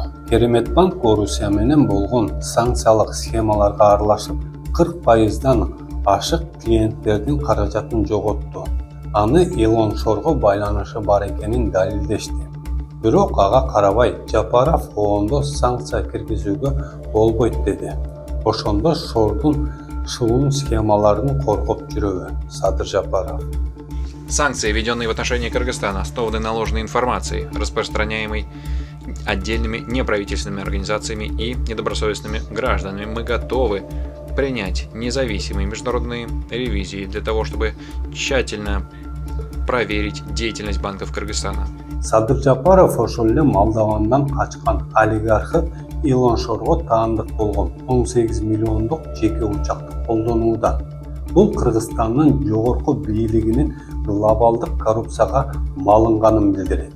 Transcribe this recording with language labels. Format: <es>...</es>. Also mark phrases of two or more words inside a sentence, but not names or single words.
<ky>Кереметбанк Орусия менен болгон санкциялык схемаларга аралашып, 40%дан ашык клиенттердин каражатын жоготту. Аны Илон Шорго байланышы бар экенин далилдешти. Бирок ага карабай Жапаров оондо санкция киргизүүгө болбойт деди. Ошондо Шордун шылуун схемаларын коргоп жүрөбү Садыр Жапаров.</ky> <ru>Санкции, введенные в отношении Кыргызстана, основаны на ложной информации, распространяемой отдельными неправительственными организациями и недобросовестными гражданами. Мы готовы принять независимые международные ревизии для того, чтобы тщательно проверить деятельность банков Кыргызстана.</ru> <ky>Садыр Жапаров ошол эле Молдовандан качкан олигархы Илон Шорго таандык болгон 18 миллиондук жеке учакты колдонууда. Бул Кыргызстандын жогорку бийлигинин глобалдык коррупцияга малынганын билдирет.</ky>